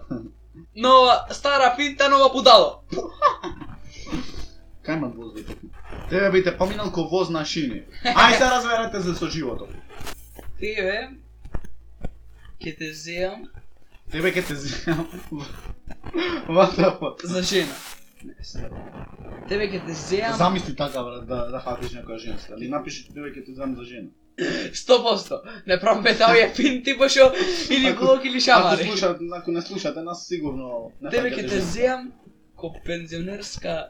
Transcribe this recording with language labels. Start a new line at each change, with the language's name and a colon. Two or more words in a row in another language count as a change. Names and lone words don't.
Macedonian: Нова, стара финта, нова будало. Кај имат воз да топи? Тебе би те поминал ко воз на шини. Ај се разберете за со животот. Тебе, ке те земам Тебе ке те земам.
English: What the fuck?
Macedonian: за жена. Тебе ке те земам Замисли така брат да фатиш некоја женска. Или напиши тебе ке те земам за жена. 100%. Не пробете овие финти, пошо или блок или шамари. Ако не слушате нас сигурно не Тебе фаќате ке те жена. земам ко пензионерска